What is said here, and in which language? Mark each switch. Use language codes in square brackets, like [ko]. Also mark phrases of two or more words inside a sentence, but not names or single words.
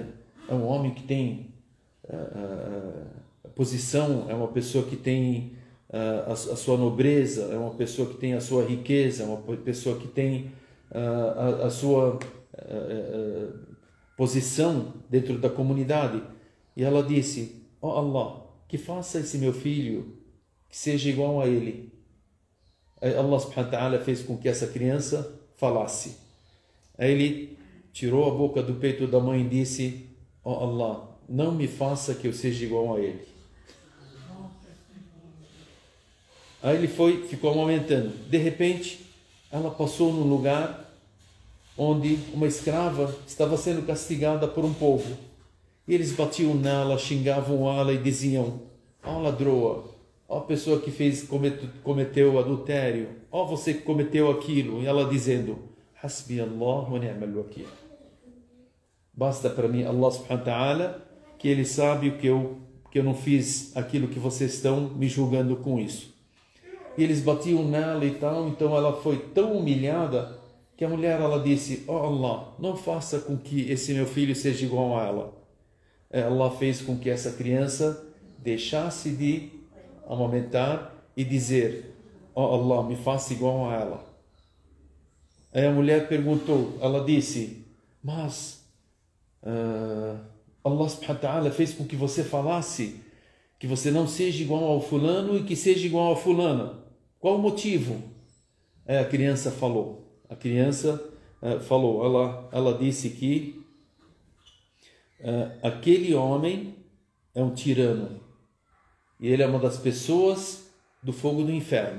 [pt] É um homem que tem posição, é uma pessoa que tem a sua nobreza, é uma pessoa que tem a sua riqueza, é uma pessoa que tem a sua posição dentro da comunidade. E ela disse, ó Allah, que faça esse meu filho que seja igual a ele. Aí Allah [ar] سبحانه وتعالى [pt] fez com que essa criança falasse. Aí ele tirou a boca do peito da mãe e disse, ó Allah, não me faça que eu seja igual a ele. Aí ele ficou amamentando. De repente, ela passou num lugar onde uma escrava estava sendo castigada por um povo. E eles batiam nela, xingavam ela e diziam, ó ladroa, ó pessoa que cometeu adultério, ó você que cometeu aquilo. E ela dizendo, [ar] حسبي الله ونعم الوكيل. [pt] Basta para mim Allah [ar] سبحانه وتعالى, [pt] que Ele sabe que eu não fiz aquilo que vocês estão me julgando com isso. E eles batiam nela e tal, então ela foi tão humilhada que a mulher, ela disse, ó Allah, não faça com que esse meu filho seja igual a ela. Allah fez com que essa criança deixasse de amamentar e dizer, ó Allah, me faça igual a ela. Aí a mulher perguntou, ela disse, mas Allah [ar] سبحانه وتعالى [pt] fez com que você falasse que você não seja igual ao fulano e que seja igual a fulana. Qual o motivo? A criança falou. A criança falou, ela disse que aquele homem é um tirano e ele é uma das pessoas do fogo do inferno.